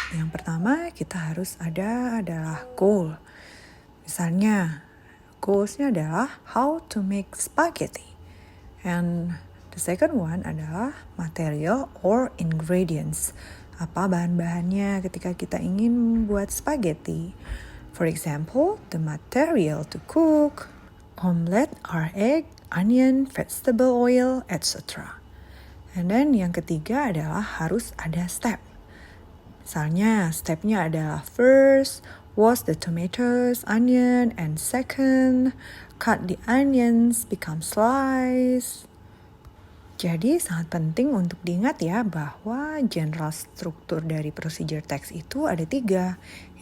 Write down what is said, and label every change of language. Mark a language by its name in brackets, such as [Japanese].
[Indonesian] Yang pertama kita harus ada adalah goal. Misalnya, goalsnya adalah [English] how to make spaghetti. And the second one [Indonesian] adalah [English] material or ingredients. [Indonesian] Apa bahan-bahannya ketika kita ingin membuat spaghetti. [English] For example, the material to cook omelette are egg, onion, vegetable oil, etc. And then [Indonesian] yang ketiga adalah harus ada step. Misalnya stepnya adalah [English] first, wash the tomatoes, onion, and second, cut the onions, become slice. [Indonesian] Jadi sangat penting untuk diingat ya bahwa general struktur dari procedure text itu ada 3.